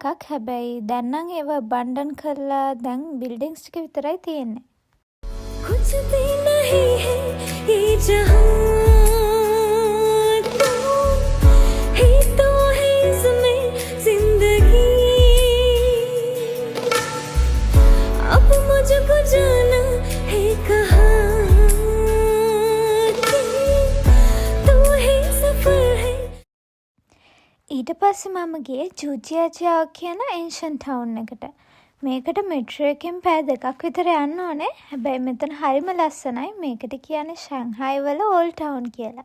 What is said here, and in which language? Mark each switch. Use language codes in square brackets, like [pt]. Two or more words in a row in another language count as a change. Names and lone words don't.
[si] හැබැයි දැන් නම් ඒව බණ්ඩන් කරලා දැන් බිල්ඩින්ග්ස් ටික විතරයි තියෙන්නේ. [hi] कुछ भी नहीं है ये जहां है तो है इसमें जिंदगी अब मुझको जाना है कहाँ [si] ඊට පස්සේ මම ගියේ ජූජියාජියාව කියන [en] ancient town [hi] එකට. [si] මේකට මෙට්‍රෝ එකෙන් පැය 2ක් විතර යන්න ඕනේ. හැබැයි මෙතන හරිම ලස්සනයි. මේකට කියන්නේ ෂාන්හායි වල [en] old town [si] කියලා.